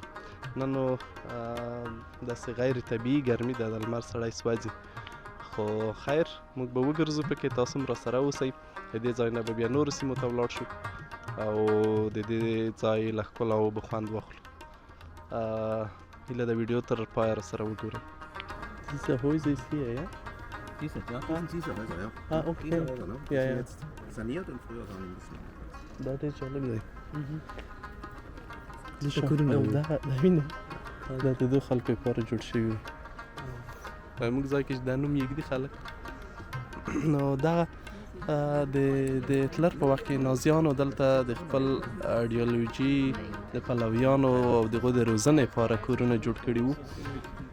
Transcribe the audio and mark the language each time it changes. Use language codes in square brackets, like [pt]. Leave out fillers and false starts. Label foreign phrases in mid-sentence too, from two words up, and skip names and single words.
[ps] نه نو داسې غیر طبیعي ګرمي ده، د لمر سړی سوځي. خو خیر موږ به وګرځو پکې، تاسو هم راسره اوسئ. د دې ځای نه به بیا نورو سیمو ته ولاړ شو او د دې ځای له ښکلاو به خوند واخلو. هیله ده ویډیو تر پایه راسره وګورئ. [de] Diese Häuser ist hier, ja? Diese, ja, das sind diese Häuser, ja. Ah, okay. Diese Häuser, ne? Die Ja, sind ja. jetzt saniert und früher waren die ein bisschen anders. [ps] دا ډېر جالب دی. کورونه او وو. دا وینې دا د دو خلکو لپاره جوړ شوي وي. په موږ ځای کې چې دا نوم یږدي خلک. نو دغه د هټلر په وخت کې نازیانو دلته د خپل ایډیالوژي د پلویانو او دغو د روزنې لپاره کورونه جوړ کړي وو.